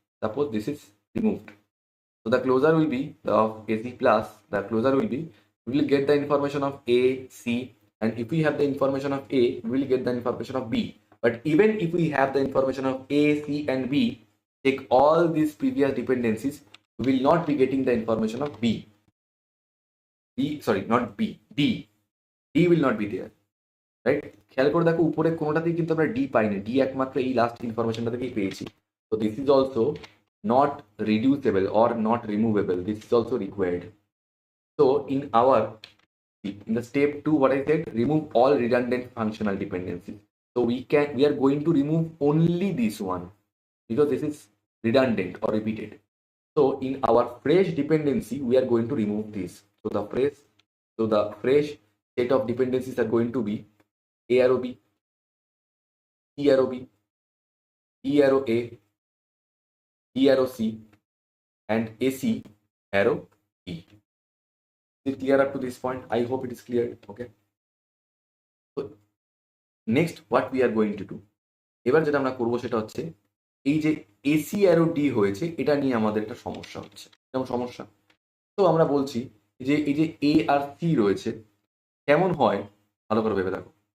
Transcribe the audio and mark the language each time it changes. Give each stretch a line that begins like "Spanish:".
English: Suppose this is removed. So the closure will be of AC plus, the closure will be, we will get the information of A, C, and if we have the information of A, we will get the information of B. But even if we have the information of A, C, and B, take all these previous dependencies, we will not be getting the information of B. Not B, D. D will not be there, right?
Bangla: খেয়াল করে দেখো উপরে কোনোটাতেই কিন্তু আমরা D পাইনি, D একমাত্র এই last ইনফরমেশনটা থেকেই পেয়েছি।
English: So this is also not reducible or not removable. This is also required. So in the step 2, what I said, remove all redundant functional dependencies. So we are going to remove only this one because this is redundant or repeated. So in our fresh dependency, we are going to remove this. So the fresh set of dependencies are going to be A arrow B, C arrow B, E arrow A, D arrow C, and AC arrow E. Is it clear up to this point? I hope it is clear. Okay. So next what we are going to do,
Bangla: এবার যেটা আমরা করবো সেটা হচ্ছে এই যে AC arrow D হয়েছে এটা নিয়ে আমাদের একটা সমস্যা হচ্ছে। কেমন সমস্যা? তো আমরা বলছি যে এই যে এ আর সি রয়েছে কেমন হয় ভালো করে ভেবে দেখো।